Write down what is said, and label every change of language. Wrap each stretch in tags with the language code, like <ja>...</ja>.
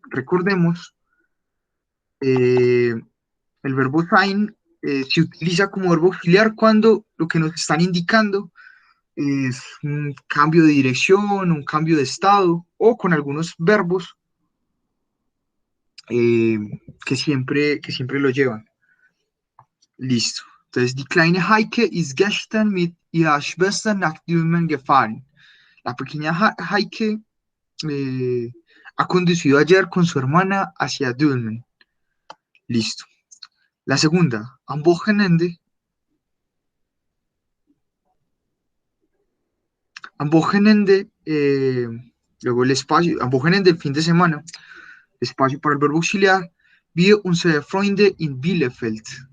<es>Recordemos, eh, el verbo sein se utiliza como verbo auxiliar cuando lo que nos están indicando es un cambio de dirección, un cambio de estado, o con algunos verbos eh, que siempre lo llevan. Listo. Entonces,</es> <de>die kleine Heike ist gestern mit ihrer Schwester nach Dülmen gefahren.</de> <es>La pequeña Heike ha conducido ayer con su hermana hacia Dülmen. Listo. La segunda,</es> <de>am Wochenende. Am Wochenende,</de> <es>luego el espacio,</es> <de>am Wochenende,</de> <es>el fin de semana, espacio para el verbo auxiliar,</es> <de>wir unsere Freunde in Bielefeld.</de>